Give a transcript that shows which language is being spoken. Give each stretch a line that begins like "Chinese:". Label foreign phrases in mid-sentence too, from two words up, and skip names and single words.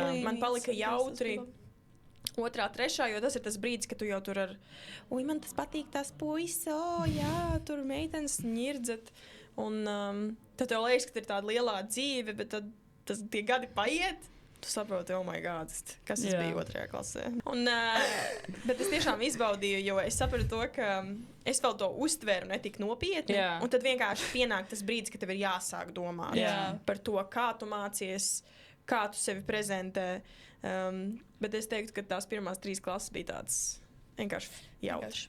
Latvian: Man palika jautri. 2., 3., jo tas ir tas brīdis, kad tu jau tur ar, ui, man tas patīk, tās puisis, jā, tur meitenes ņirdzat. Un tad tev liekas, ka ir tāda lielā dzīve, bet tad tie gadi paiet. Tu saproti,
English: oh my God,
Latvian: kas tas bija 2. klasē. Un, bet es tiešām izbaudīju, jo es sapratu to, ka es vēl to uztvēru ne tik nopietni. Un tad vienkārši pienāk tas brīdis, kad tev ir jāsāk domāt par to, kā tu mācies, kā tu sevi prezentē. Bet es teiktu, ka tās pirmās 3 klases bija tāds vienkārši jautrs.